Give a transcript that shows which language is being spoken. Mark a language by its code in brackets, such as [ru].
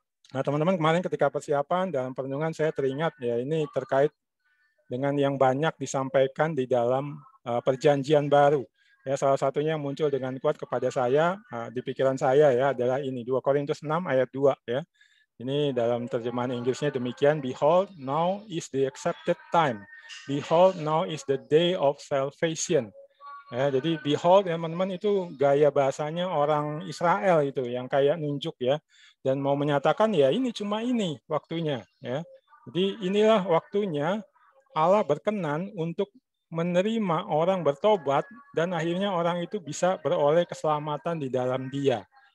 [id] Nah, teman-teman, kemarin ketika persiapan dalam perenungan saya teringat ya ini terkait dengan yang banyak disampaikan di dalam perjanjian baru. Ya, salah satunya yang muncul dengan kuat kepada saya di pikiran saya ya adalah ini 2 Korintus 6 ayat 2 ya. Ini dalam terjemahan Inggrisnya demikian, [en] behold now is the accepted time. Behold now is the day of salvation. [id] Ya, jadi behold teman-teman itu gaya bahasanya orang Israel itu yang kayak nunjuk ya dan mau menyatakan ya ini cuma ini waktunya ya. Jadi inilah waktunya Allah berkenan untuk menerima orang bertobat dan akhirnya orang itu bisa beroleh keselamatan di dalam Dia.